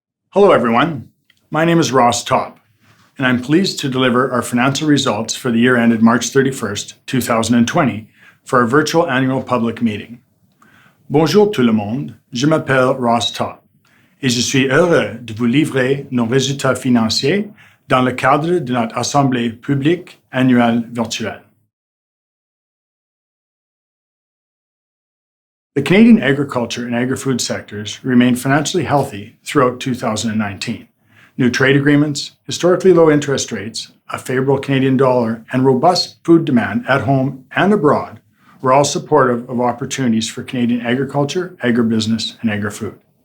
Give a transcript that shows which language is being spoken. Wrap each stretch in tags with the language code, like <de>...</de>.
<en>Hello everyone, my name is Ross Topp, and I'm pleased to deliver our financial results for the year ended March 31st, 2020 for our virtual annual public meeting.</en> <fr>Bonjour tout le monde, je m'appelle Ross Topp et je suis heureux de vous livrer nos résultats financiers dans le cadre de notre Assemblée publique annuelle virtuelle.</fr> <en>The Canadian agriculture and agri-food sectors remained financially healthy throughout 2019. New trade agreements, historically low interest rates, a favorable Canadian dollar, and robust food demand at home and abroad were all supportive of opportunities for Canadian agriculture, agribusiness, and agri-food.</en>